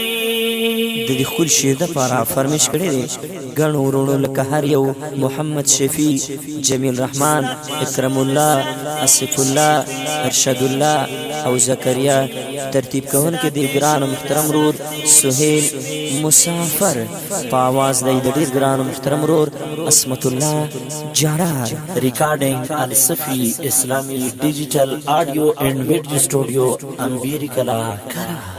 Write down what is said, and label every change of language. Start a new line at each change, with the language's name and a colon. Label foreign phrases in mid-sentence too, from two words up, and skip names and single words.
Pashto: د دې خپل شعر د لپاره فرمایش کړی دی ګڼو وروڼو لکه هر یو محمد شفیع جمیل رحمان اکرم الله اسف الله ارشد الله او زکریا ترتیب کوونکي د ګران محترم رور سهیل مسافر په आवाज د ډیر ګران محترم رور اسمت الله جارار
English: recording Al-Safi Islami Digital Audio and Video Studio Ambirikala Kara